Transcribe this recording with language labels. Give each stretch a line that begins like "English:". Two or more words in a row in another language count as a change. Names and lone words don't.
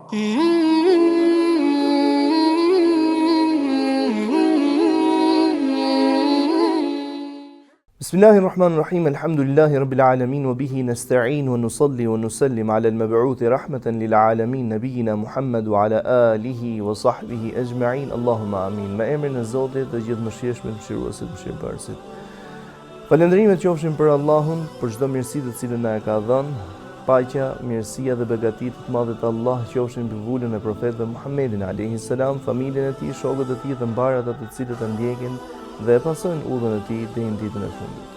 Arabic: بسم الله الرحمن الرحيم، الحمد لله رب العالمين، وبه نستعين، ونصلي ونسلم على المبعوث رحمة للعالمين، نبينا محمد وعلى آله وصحبه أجمعين، اللهم آمين.
Albanian: Me emrin e Zotit, të gjithë mëshirshëm, mëshiruesit, mëshirëbërësit. Falënderimet qofshin për Allahun, për çdo mirësi të cilën na e ka dhënë. Paqja, mirësia dhe begatit të madhët Allah qofshin për vullën e profetëve Muhammedin
Arabic: عليه السلام,
Albanian: familjen e tij, shokët e tij, të mbarë ata të cilët e ndjekin dhe e pasojnë udhën e tij deri në ditën e fundit.